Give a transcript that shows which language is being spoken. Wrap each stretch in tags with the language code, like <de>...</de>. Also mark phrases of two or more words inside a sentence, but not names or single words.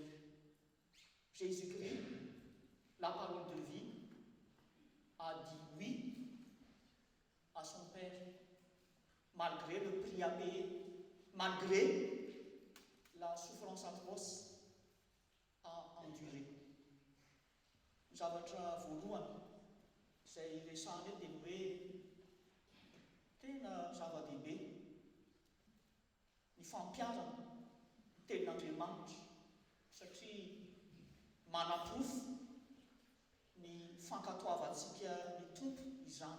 <fr>Jésus-Christ, la parole de vie, a dit oui à son Père, malgré le prix à payer, malgré la souffrance atroce à endurer.</fr> <mg>Zavatra voalohany izay resahana eto dia hoe tena zava-dehibe ny fampiarana ny tenin'Andriamanitra, satria manam-pofo ny fankatoavantsika ny tompo izany.</mg>